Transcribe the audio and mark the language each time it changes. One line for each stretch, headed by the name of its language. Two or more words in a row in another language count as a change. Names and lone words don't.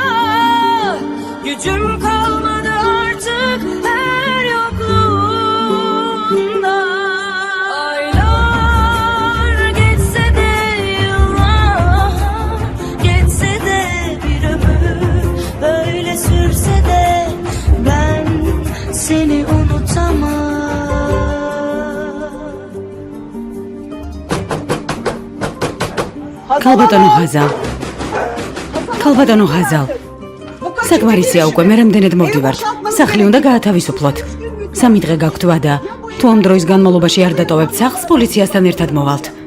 Turkish: Gücüm kalmadı artık her yokluğunda. Aylar geçse de yıllar, geçse de bir ömür, böyle sürse de ben seni unutamam.
Georgian: ქალბატონო ჰაზალ. ქალბატონო ჰაზალ. საკმარისია უკვე, მე რამდენად მოვდივართ. სახლი უნდა გაათავისუფლოთ. 3 დღე გაქვთ ვადა. თუ ამ დროის განმავლობაში არ დატოვებთ სახლს, პოლიციასთან ერთად მოვალთ.